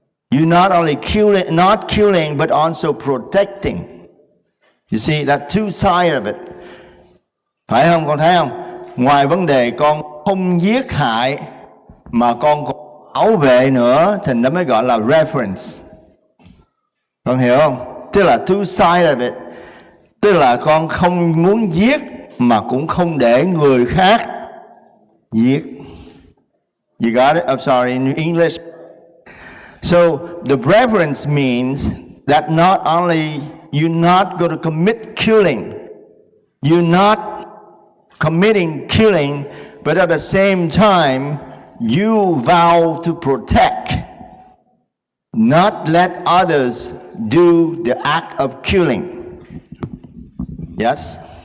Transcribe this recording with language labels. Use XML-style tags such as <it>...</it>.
<en>You not only killing but also protecting. You see that two sides of it.</en> <vi>Phải không? Con thấy không? Ngoài vấn đề con không giết hại mà con còn bảo vệ nữa thì nó mới gọi là reverence. Con hiểu không? Tức là</vi> <en>two sides of it.</en> <vi>Tức là con không muốn giết mà cũng không để người khác giết.</vi> <en>You got it? I'm sorry, in English. So the reverence means that not only you're not going to commit killing, you're not committing killing, but at the same time, you vow to protect, not let others do the act of killing. Yes?</en>